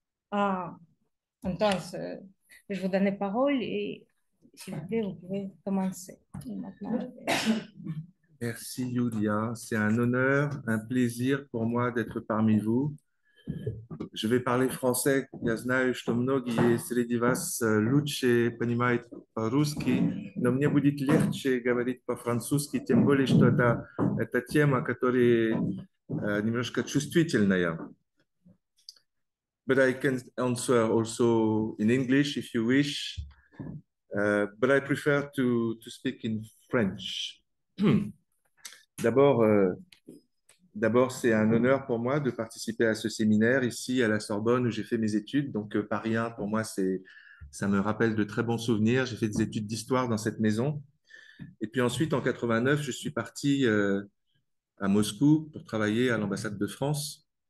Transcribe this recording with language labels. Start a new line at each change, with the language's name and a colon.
French: Ah, entonces, je vous donne la parole et s'il vous plaît, vous pouvez commencer. Maintenant, Merci Yulia, c'est un honneur, un plaisir pour moi d'être parmi vous. Je vais parler français.
Russian: Я знаю, что многие среди вас лучше понимают по-русски, но мне будет легче говорить по-французски, тем более, что это тема, которая немножко чувствительная.
English: But I can answer also in English if you wish, but I prefer to speak in French.
French: D'abord, D'abord, c'est un honneur pour moi de participer à ce séminaire ici à la Sorbonne où j'ai fait mes études. Donc, Paris 1, pour moi, ça me rappelle de très bons souvenirs. J'ai fait des études d'histoire dans cette maison. Et puis ensuite, en 89, je suis parti à Moscou pour travailler à l'ambassade de France.